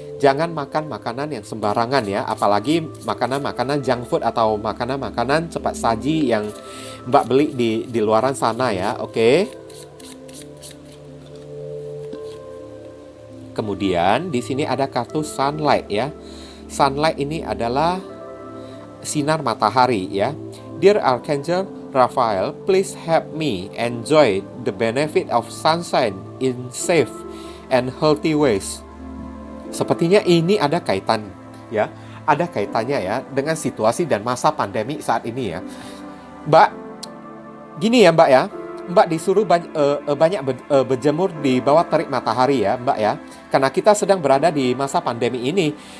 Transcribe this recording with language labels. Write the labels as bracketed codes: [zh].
[id] Jangan makan makanan yang sembarangan ya, apalagi makanan-makanan junk food atau makanan-makanan cepat saji yang Mbak beli di luaran sana ya. Oke. Kemudian di sini ada kartu sunlight ya. Sunlight ini adalah sinar matahari ya. [en] Dear Archangel Raphael, please help me enjoy the benefit of sunshine in safe and healthy ways. [id] Sepertinya ini ada kaitan ya, ada kaitannya ya dengan situasi dan masa pandemi saat ini ya. Mbak, gini ya Mbak ya, Mbak disuruh banyak berjemur di bawah terik matahari ya Mbak ya, karena kita sedang berada di masa pandemi ini.